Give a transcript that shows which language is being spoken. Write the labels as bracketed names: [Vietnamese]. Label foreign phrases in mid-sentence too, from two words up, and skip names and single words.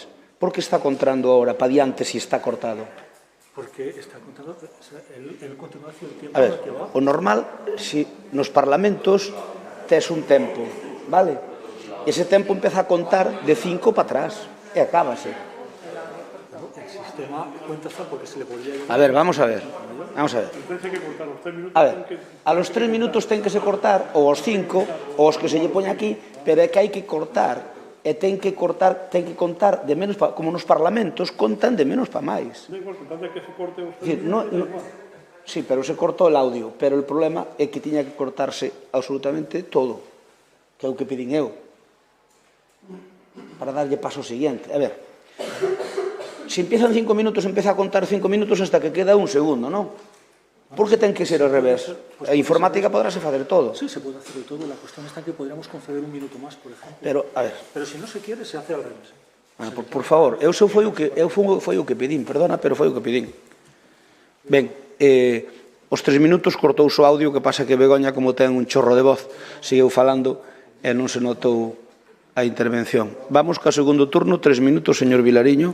[Galician] Por que está contando ahora para diante se está cortado? [Spanish] Porque está contando el continuación del tiempo. [Galician] A ver, o normal, si nos parlamentos tes un tempo, vale? Ese tempo empeza a contar de 5 para atrás e acábase. [Spanish] El sistema cuenta hasta porque se le podría... A ver, vamos a ver. Vamos a ver. [Galician] A ver, a los 3 minutos ten que se cortar, ou aos 5, ou os que se lle poña aquí, pero é que hai que cortar, e ten que contar de menos, como nos parlamentos, contan de menos para máis. Sí, pero se cortou [Spanish] el audio, [Galician] pero o problema é que tiña que cortarse absolutamente todo, que é o que pedín eu, para darlle paso ao seguinte. A ver, se empiezan 5 minutos, empeza a contar 5 minutos [Spanish] hasta que [Galician] queda un segundo, non? Por que ten que ser ao revés? A informática podráse facer todo. [Spanish] Sí, se puede hacer de todo. La cuestión está en que podríamos conceder un minuto más, por ejemplo. Pero, a ver... Pero si no se quiere, se hace al revés. Por favor, [Galician] foi o que pedín, perdona, pero foi o que pedín. Ben, os 3 minutos cortouse o audio, que pasa que Begoña, como ten un chorro de voz, seguiu falando e non se notou a intervención. Vamos co segundo turno, 3 minutos, señor Vilariño.